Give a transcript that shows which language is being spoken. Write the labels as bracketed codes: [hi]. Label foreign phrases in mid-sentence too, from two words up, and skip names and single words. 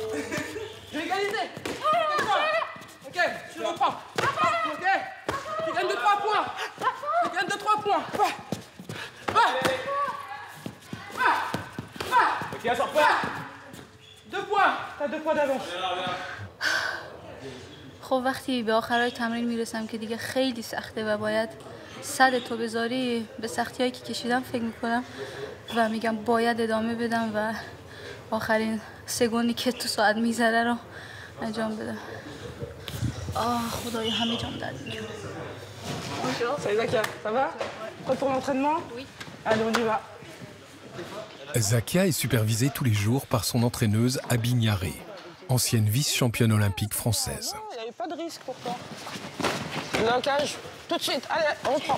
[fr] Je vais égaliser. Ok, tu reprends. Ok, tu gagnes de 3 points. Tu gagnes de 3 points. Ok, attends, pas. 2 points. T'as 2 points d'avance. [fa] خب وقتی به آخرای تمرین میرسم که دیگه خیلی سخته و باید صد تو بذاری به سختی‌هایی که کشیدم فکر میکنم و میگم باید ادامه بدم و آخرین سگوندی که تو ساعت میذاره رو انجام بدم. خدایا همه جام درد میکنم. [fr] Salut Zakia, ça va? Prête pour l'entraînement? Oui. Allez, on y va. Zakia est supervisée tous les jours par son entraîneuse Abi Niaré, ancienne vice-championne olympique française. Il n'y avait pas de risque pour toi. Blocage, tout de suite. Allez, on reprend.